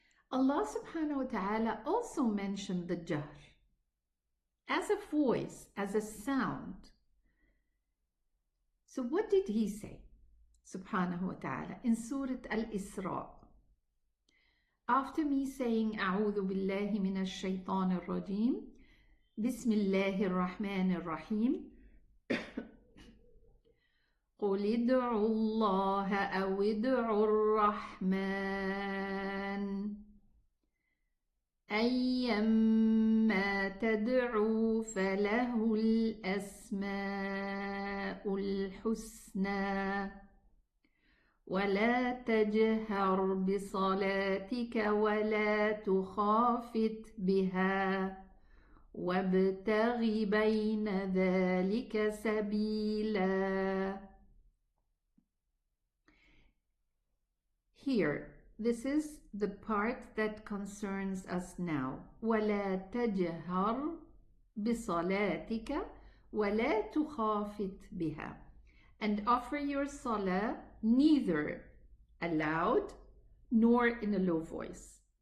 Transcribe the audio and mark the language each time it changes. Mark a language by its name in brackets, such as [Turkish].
[English] Allah subhanahu wa ta'ala also mentioned the jahr as a voice, as a sound. So what did he say, subhanahu wa ta'ala, in Surah Al-Isra? After me saying [Arabic] أعوذ بالله من الشيطان الرجيم بسم الله الرحمن الرحيم قل ادعوا الله أو ادعوا الرحمن أيما تدعوا فله الأسماء الحسنى ولا تجهر بصلاتك ولا تخافت بها وابتغ بين ذلك سبيلا. [English] here, this is the part that concerns us now. [Arabic] وَلَا تَجْهَرْ بِصَلَاتِكَ وَلَا تُخَافِتْ بِهَا. [English] And offer your salah neither aloud nor in a low voice.